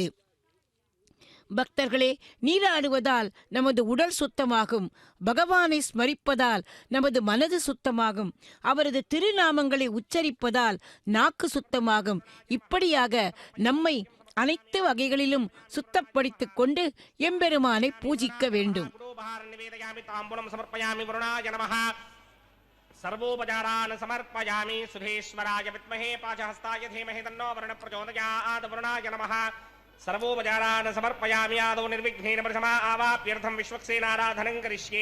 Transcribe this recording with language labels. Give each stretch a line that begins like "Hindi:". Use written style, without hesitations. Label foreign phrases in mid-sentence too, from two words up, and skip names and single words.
Tamil: பக்தர்களே, நீராடுவதால் நமது உடல் சுத்தமாகும். பகவானை ஸ்மரிப்பதால் நமது மனது சுத்தமாகும். அவரது திருநாமங்களை உச்சரிப்பதால் நாக்கு சுத்தமாகும். இப்படியாக நம்மை அனைத்து வகைகளிலும் சுத்தப்படுத்திக் கொண்டு எம்பெருமானை பூஜிக்க வேண்டும்.
Sanskrit: सर्वोपचारान् समर्पयामि. सुधेश्वराय विद्महे पाशहस्ताय धीमहि तन्नो वरुणः प्रचोदयात्. वरुणाय नमः. सर्वोपचारान् समर्पयामि. आदौ निर्विघ्नेन प्रथमा आवाप्यर्थं विश्वक्सेनाराधनं करिष्ये.